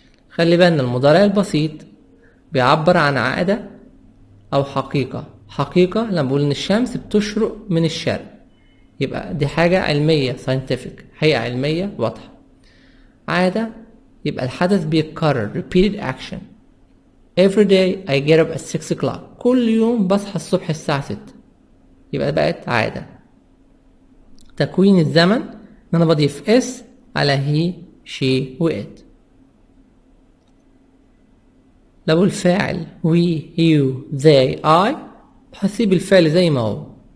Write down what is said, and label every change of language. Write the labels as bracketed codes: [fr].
[ar] خلي بالنا المضارع البسيط بيعبر عن عادة أو حقيقة. حقيقة لما بقول إن الشمس بتشرق من الشرق، يبقى دي حاجة علمية scientific، حقيقة علمية واضحة. عادة يبقى الحدث بيتكرر [en] repeated action. Every day I get up at 6 o'clock. [ar] كل يوم بصحى الصبح الساعة 6، يبقى بقت عادة. تكوين الزمن ان انا بضيف اس على هي شي وات. لو الفاعل [en] we you they I [ar] هسيب الفعل زي ما هو.